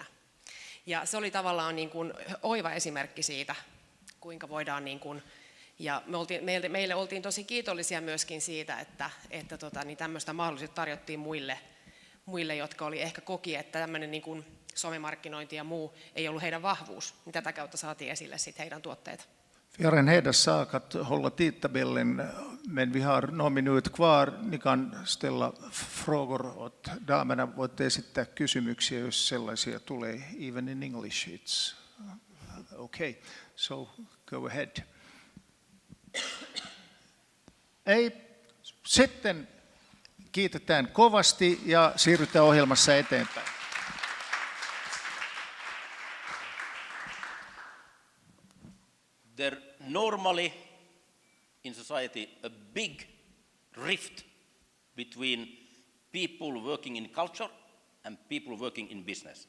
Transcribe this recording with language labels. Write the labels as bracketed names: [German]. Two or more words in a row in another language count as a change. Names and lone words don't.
[Finnish] Ja se oli tavallaan niin kuin oiva esimerkki siitä, kuinka voidaan, niin kuin, ja meille oltiin tosi kiitollisia myöskin siitä, että niin tämmöistä mahdollisuutta tarjottiin muille, jotka oli ehkä koki, että tämmöinen niin kuin somemarkkinointi ja muu ei ollut heidän vahvuus. Niin tätä kautta saatiin esille sitten heidän tuotteita. [Swedish] Vi har en hederssak att hålla tidtabellen, men vi har några minuter kvar. Ni kan ställa frågor åt damerna. [Finnish] Voitte esittää kysymyksiä, jos sellaisia tulee. [English] Even in English, it's okay. So go ahead. [Finnish] Ei. Sitten kiitetään kovasti ja siirrytään ohjelmassa eteenpäin. [English] There normally in society a big rift between people working in culture and people working in business.